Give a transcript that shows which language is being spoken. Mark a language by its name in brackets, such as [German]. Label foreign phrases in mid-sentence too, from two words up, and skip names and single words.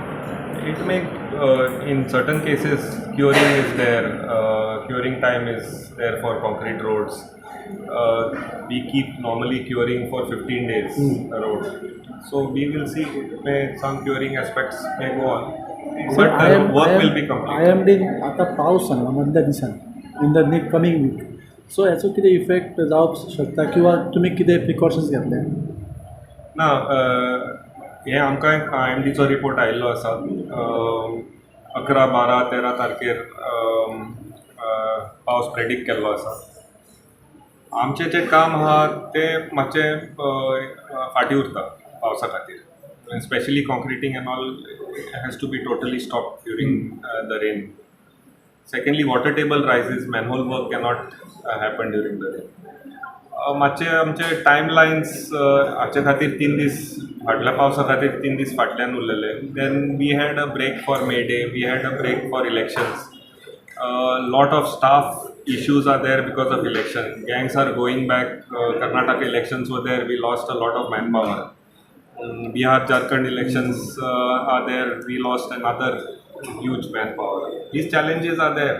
[English] It may, in certain cases, curing is there, curing time is there for concrete roads. We keep normally curing for 15 days a road. So we will see, some curing aspects may go on. But the work will be completed. [Konkani] IMD आता पावस सांगला मधल्या दिसान [English] in the coming week. [Konkani] सो हेचो कितें इफेक्ट जावप शकता किंवा तुमी कितें प्रिकॉशन्स घेतले? ना हे आमकां एक IMDचो रिपोर्ट आयिल्लो आसा. 11, 12, 13 तारखेर पावस प्रेडिक्ट केल्लो आसा. आमचें जें काम आहा तें मातशें फाटीं उरता पावसा खातीर. [English] Especially concreting and all has to be totally stopped during the rain. Secondly, water table rises, manhole work cannot happen during the rain. [Konkani] मातशे आमचे टायमलायन्स हाचे खातीर 3 दीस फाटल्या पावसा खातीर 3 दीस फाटल्यान उरलेले. [English] then we had a break for May Day, we had a break for elections. Lot of staff issues are there because of election. Gangs are going back. Karnataka elections were there. We lost a lot of manpower. Bihar, Jharkhand elections are there. We lost another huge manpower. These challenges are there.